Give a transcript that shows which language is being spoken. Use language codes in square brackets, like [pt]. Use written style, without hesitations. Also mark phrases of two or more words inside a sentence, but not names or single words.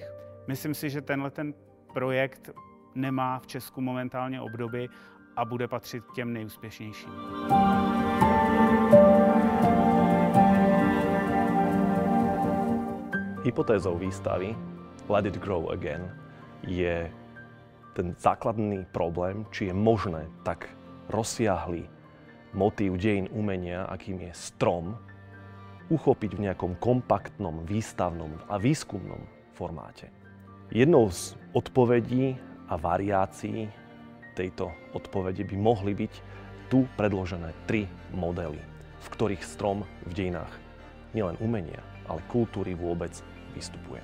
[cs] Myslím si, že tenhle projekt nemá v Česku momentálně obdoby a bude patřit k těm nejúspěšnějším. [sk] Hypotézou výstavy Let It Grow Again je ten základný problém, či je možné tak rozsiahlý motív dejín umenia, akým je strom, uchopiť v nejakom kompaktnom, výstavnom a výskumnom formáte. Jednou z odpovedí a variácií tejto odpovede by mohli byť tu predložené 3 modely, v ktorých strom v dejinách nielen umenia, ale kultúry vôbec vystupuje.